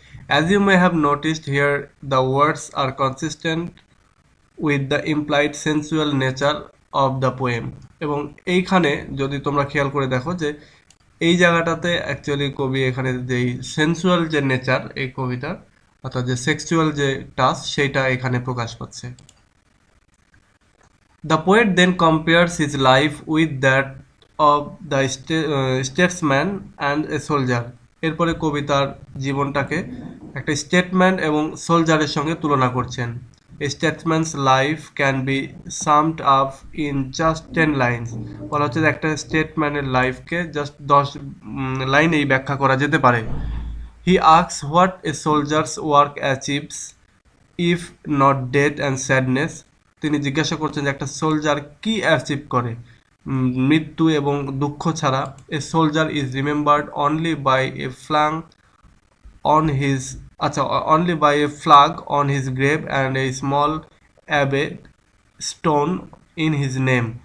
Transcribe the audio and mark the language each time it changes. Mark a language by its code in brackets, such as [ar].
[en] As you may have noticed here the words are consistent with the implied sensual nature of the poem. [bn] এবং এইখানে যদি তোমরা খেয়াল করে দেখো যে এই জায়গাটাতে অ্যাকচুয়ালি কবি এখানে যেই সেন্সুয়াল যে নেচার এই কবিতার অর্থাৎ যে সেক্সুয়াল যে টাচ সেইটা এখানে প্রকাশ পাচ্ছে। [en] The poet then compares his life with that of the statesman and a soldier. [bn] এরপরে কবিতার জীবনটাকে একটা স্টেটম্যান এবং সোলজারের সঙ্গে তুলনা করছেন। [en] A statesman's life can be summed up in just 10 lines. [bn] বলা হচ্ছে যে একটা স্টেটম্যানের লাইফকে জাস্ট 10 লাইনেই ব্যাখ্যা করা যেতে পারে। [en] He asks what a soldier's work achieves if not death and sadness. [bn] তিনি জিজ্ঞাসা করছেন যে একটা সোলজার কি অ্যাচিভ করে মৃত্যু এবং দুঃখ ছাড়া। [en] A soldier is remembered only by a flag on his only by a flag on his grave and a small abbey stone in his name.